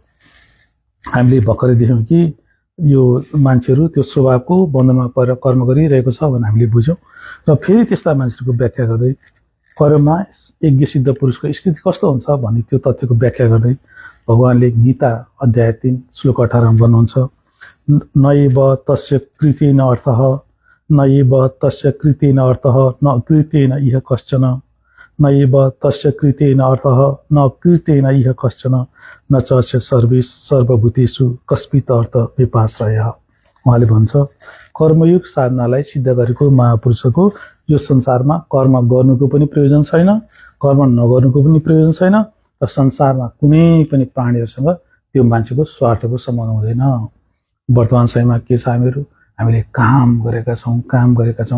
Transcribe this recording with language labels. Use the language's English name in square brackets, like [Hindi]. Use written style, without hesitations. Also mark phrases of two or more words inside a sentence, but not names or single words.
[Nepali] हामीले भर्खरै देख्यौँ कि यो मान्छेहरू त्यो स्वभावको बन्धनमा परेर कर्म गरिरहेको छ भनेर हामीले बुझ्यौँ। र फेरि त्यस्ता मान्छेहरूको व्याख्या गर्दै कर्ममा यज्ञ सिद्ध पुरुषको स्थिति कस्तो हुन्छ भन्ने त्यो तथ्यको व्याख्या गर्दै भगवानले गीता अध्याय 3 श्लोक 18 भन्नुहुन्छ, [Sanskrit] नैव तस्य कृतेन अर्थः, नैव तस्य कृतेन अर्थः, न कृतेन इह कश्चन, नैव तस्य कृतेन अर्थः, न कृतेन इह कश्चन, न च सर्वभूतेषु कस्मित अर्थ विपाश्रयः। [Nepali] उहाँले भन्छ कर्मयोग साधनालाई सिद्ध गरेको महापुरुषको यो संसारमा कर्म गर्नुको पनि प्रयोजन छैन, कर्म नगर्नुको पनि प्रयोजन छैन र संसारमा कुनै पनि प्राणीहरूसँग त्यो मान्छेको स्वार्थको सम्बन्ध हुँदैन। वर्तमान समयमा के छ, हामीले काम गरेका छौँ।